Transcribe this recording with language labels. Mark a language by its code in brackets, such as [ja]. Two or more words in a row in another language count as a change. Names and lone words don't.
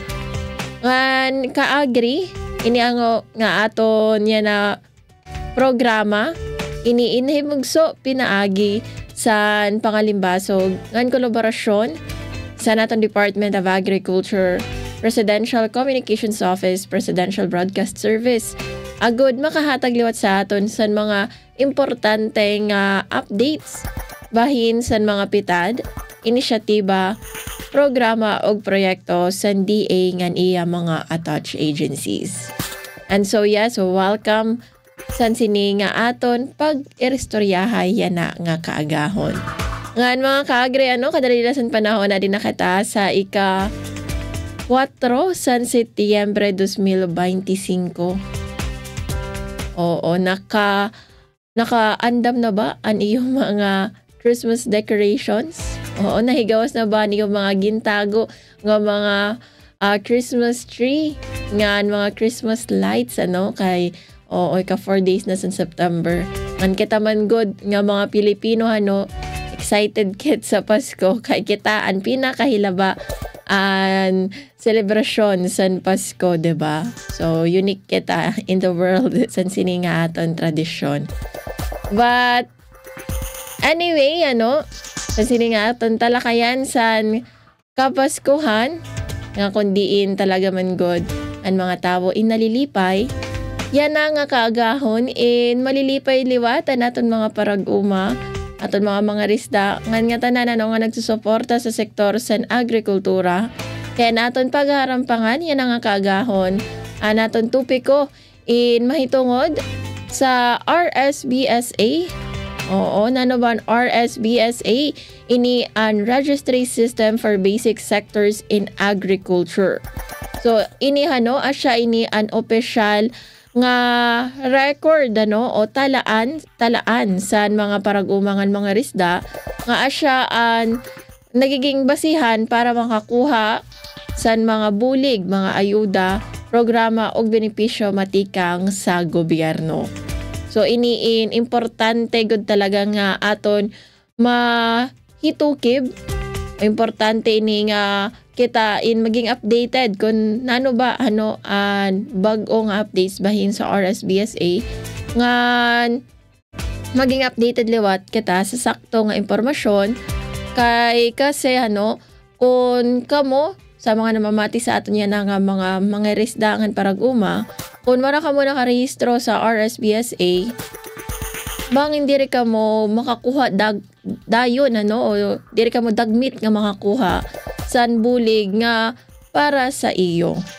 [war] Ngan kaagri, ini ang nga aton yan na programa, iniinhimugso pinaagi sa pangalimbasog ngan kolaborasyon sa naton Department of Agriculture, Presidential Communications Office, Presidential Broadcast Service. Agud makahatag liwat sa aton sa mga importanteng updates bahin sa mga pitad, inisyatiba, programa o proyekto sa DA ngan iya mga attached agencies. [en] And so welcome [war] san sini nga aton pag-irestoryahay yan na nga kaagahon. Ngan mga kaagre, kadalilasan panahon na din nakita sa ika-4 san Setyembre 2025. Oo, naka-andam na ba ang iyong mga [en] Christmas decorations? [war] Oo, nahigawas na ba ang iyong mga gintago nga mga [en] Christmas tree? [war] Nga mga [en] Christmas lights, [war] kay ika 4 days na sa September. Ngan kita man good nga mga Pilipino, excited kit sa Pasko kay kita ang pinakahilaba ang celebration sa Pasko, diba? [en] So unique [war] kita [en] in the world [war] sa sininga aton tradisyon. But anyway, sa sininga aton talakayan sa kapaskuhan nga kundiin talaga man good ang mga tao inalilipay. Yan na nga kaagahon in malilipay liwatan naton mga parag-uma aton mga risda ngan nga tanan nga nagsusuporta sa sektor san agrikultura. Kaya naton pagharampangan yan nga kaagahon naton tupiko in mahitungod sa RSBSA. Oo, nano ba ang RSBSA? Ini ang Registry System for Basic Sectors in Agriculture. So ini asya ini an opisyal nga record o talaan sa mga parag-umangan mga risda nga asya an nagiging basihan para makakuha sa mga bulig, mga ayuda, programa o benepisyo matikang sa gobyerno. So iniin importante gud talaga nga aton mahitukib. Importante ini nga kita maging updated kung nano ba bag-ong updates bahin sa RSBSA nga maging updated liwat kita sa sakto nga impormasyon kasi kung kamo sa mga namamati sa aton yan nga mga risdangan parag-uma, kung mara ka mo nakarehistro sa RSBSA, bang hindi rin ka mo makakuha dayon o hindi rin ka mo dagmit nga makakuha san bulig nga para sa iyo.